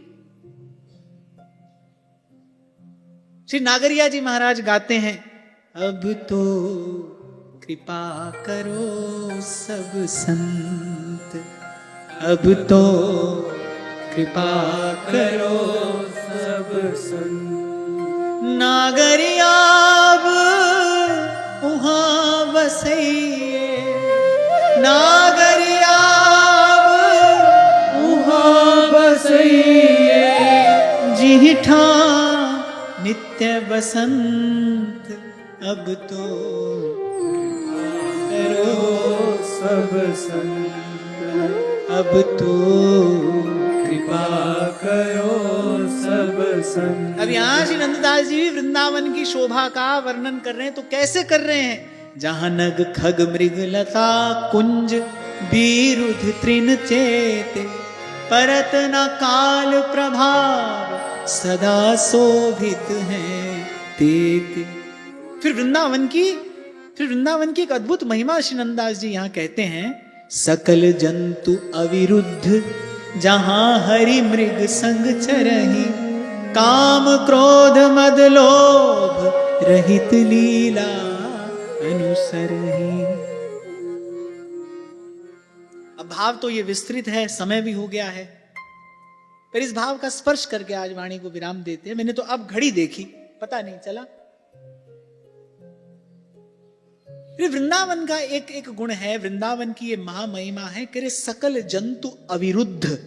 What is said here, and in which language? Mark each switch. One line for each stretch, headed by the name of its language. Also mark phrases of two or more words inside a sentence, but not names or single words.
Hindi: श्री नागरिया जी महाराज गाते हैं,
Braj: अब तो कृपा करो सब संत, अब तो कृपा करो सब संत,
Hindi: नागरियाब
Braj: उहाँ बसइए, नागरियाब उहाँ बसइए, जिहिठा नित्य बसंत, अब तो करो सब संत, अब तो कृपा करो सब संत।
Hindi: अब यहां श्री नंददास जी वृंदावन की शोभा का वर्णन कर रहे हैं, तो कैसे कर रहे हैं?
Braj: जहां नग खग मृग लता कुंज बीरुध तृण चेते, परत न काल प्रभाव, सदा शोभित हैं ते।
Hindi: फिर वृंदावन की एक अद्भुत महिमा श्री नंददास जी यहां कहते हैं,
Braj: सकल जंतु अविरुद्ध जहां हरि मृग संग चरहि, काम क्रोध मद लोभ रहित लीला अनुसरहि।
Hindi: अब भाव तो ये विस्तृत है, समय भी हो गया है, पर इस भाव का स्पर्श करके आज वाणी को विराम देते हैं। मैंने तो अब घड़ी देखी, पता नहीं चला। वृंदावन का एक गुण है, वृंदावन की ये महामहिमा है कि
Braj: सकल जंतु अविरुद्ध।